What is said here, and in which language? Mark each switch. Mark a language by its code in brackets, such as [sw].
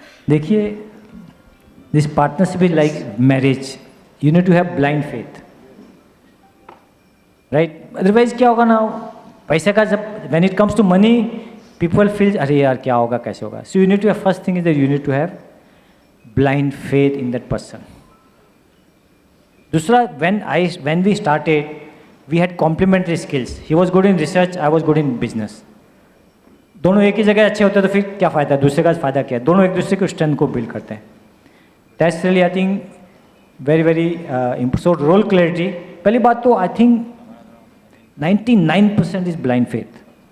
[en] देखिए this partnership is like marriage, you need to have blind faith, right? [hi] Otherwise क्या होगा ना, पैसे का जब [en] when it comes to money people feel [hi] अरे यार क्या होगा, कैसे होगा. [en] So you need to have, first thing is that you need to have blind faith in that person. दूसरा, when we started we had complementary skills. He was good in research, I was good in business. [hi] दोनों एक ही जगह अच्छे होते तो फिर क्या फ़ायदा, दूसरे का फ़ायदा क्या है? दोनों एक दूसरे के स्ट्रेंथ को बिल्ड करते हैं. [en] That's really I think very so role clarity. [hi] पहली बात तो [en] I think 99% is blind faith.